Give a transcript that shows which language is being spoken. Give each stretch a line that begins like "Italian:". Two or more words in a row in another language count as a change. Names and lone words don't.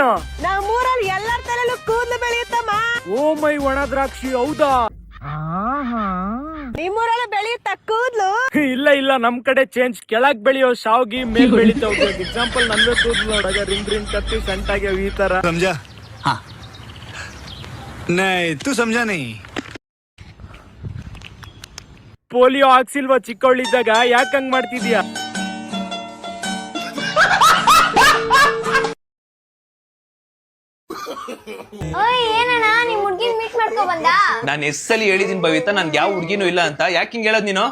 Kannada: ನಮ್ಮೂರಲ್ಲಿ ಎಲ್ಲರ ತಲೆಯಲ್ಲೂ ಕೂದಲು ಬೆಳೆಯುತ್ತಮ್ಮ
English: oh my
Kannada: ಒಣ ದ್ರಾಕ್ಷಿ ಹೌದಾ ನಿಮ್ಮೂರಲ್ಲ ಬೆಳೆಯುತ್ತ ಕೂದ್ಲು ಇಲ್ಲ ಇಲ್ಲ ನಮ್ ಕಡೆ ಚೇಂಜ್ ಕೆಳಗ್ ಬೆಳೆಯೋ ಶಾವ್ಗಿ ಮೇಲ್ ಬೆಳಿತಾವ್ ಎಕ್ಸಾಂಪಲ್ ನನ್ವೇ ಕೂದ್ಲು ನೋಡಾಗ ರಿಂಗ್ ರಿಂಗ್ ಕತ್ತಿ ಸಂಟಾಗ್ಯಾವ ಈ ತರ
Hindi: समझा हाँ नहीं तू समझा नहीं
Kannada: ಪೋಲಿಯೋ ಹಾಕ್ಸಿಲ್ವಾ ಚಿಕ್ಕವಳಿದ್ದಾಗ ಯಾಕೆ ಹಂಗ್ ಮಾಡ್ತಿದ್ಯಾ ಓಯ್ ಏನಣ್ಣ ನಿಮ್ ಹುಡ್ಗಿನ್ ಮೀಟ್ ಮಾಡ್ಕೊ ಬಂದ ನಾನು ಎಷ್ಟಲ್ಲಿ ಹೇಳಿದೀನಿ ಭವಿತಾ ನನ್ಗೆ ಯಾವ ಹುಡ್ಗಿನೂ ಇಲ್ಲ ಅಂತ ಯಾಕೆ ಹಿಂಗ್ ಹೇಳೋದ್ ನೀನು